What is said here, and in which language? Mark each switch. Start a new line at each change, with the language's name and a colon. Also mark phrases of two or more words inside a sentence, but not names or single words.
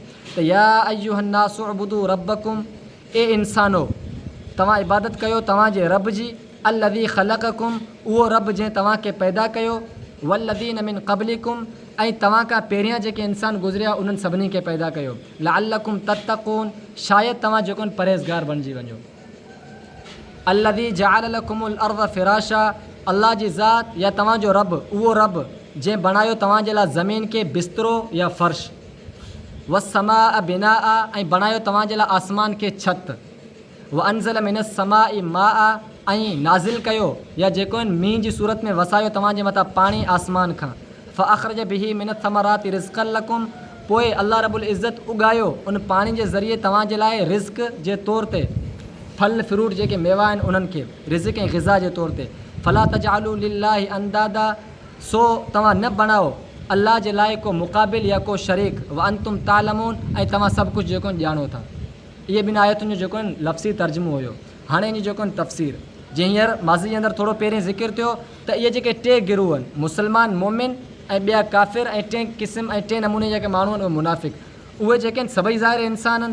Sindhi: त
Arabic: يا أيها الناس اعبدوا ربكم,
Sindhi: ए इंसानो तव्हां इबादत कयो तव्हांजे रब जी,
Arabic: الذي خلقكم,
Sindhi: उहो रब जंहिं तव्हांखे पैदा कयो,
Arabic: والذين من قبلكم,
Sindhi: ऐं तव्हां खां पहिरियां जेके इंसान गुज़रिया उन्हनि सभिनी खे पैदा कयो,
Arabic: لعلكم تتقون,
Sindhi: शायदि तव्हां जेको परहेज़गार बणिजी वञो।
Arabic: الذي جعل لكم الأرض فراشا,
Sindhi: अल्लाह जी ज़ात या तव्हांजो रब, उहो रब जंहिं बणायो तव्हांजे लाइ ज़मीन खे बिस्तरो या फ़र्श,
Arabic: والسماء بناء,
Sindhi: ऐं बणायो तव्हांजे लाइ आसमान खे छत,
Arabic: وأنزل من السماء ماء,
Sindhi: ऐं नाज़िल कयो या जेको मींहं जी सूरत में वसायो तव्हांजे मथां पाणी आसमान खां,
Arabic: فأخرج به من الثمرات رزقا لكم,
Sindhi: पोइ अल्लाह
Arabic: رب العزة
Sindhi: उगायो उन पाणी जे ज़रिए तव्हांजे लाइ रिज़्क़ जे तौर ते फल फ्रूट जेके मेवा आहिनि उन्हनि खे रिज़्क़ ऐं ग़िज़ा जे तौर ते।
Arabic: فلا تجعلوا لله أندادا,
Sindhi: सो तव्हां न बणाओ अल्लाह जे लाइ को मुक़ाबिल या को शरीक,
Arabic: وأنتم تعلمون,
Sindhi: ऐं तव्हां सभु कुझु जेको ॼाणो था। इहे 2 आयतुनि जो जेको लफ़्ज़ी तर्जुमो हुयो। हाणे इन जेको तफ़सीर जीअं हींअर माज़ी जे अंदरि थोरो पहिरीं ज़िक्र थियो त इहे जेके 2 गिरूह आहिनि, मुस्लमान मोमिन ऐं ॿिया काफ़िर, ऐं 2 क़िस्म ऐं 2 नमूने जेके माण्हू आहिनि उहे मुनाफ़िक़, उहे जेके सभई ज़ाहिर इंसान आहिनि।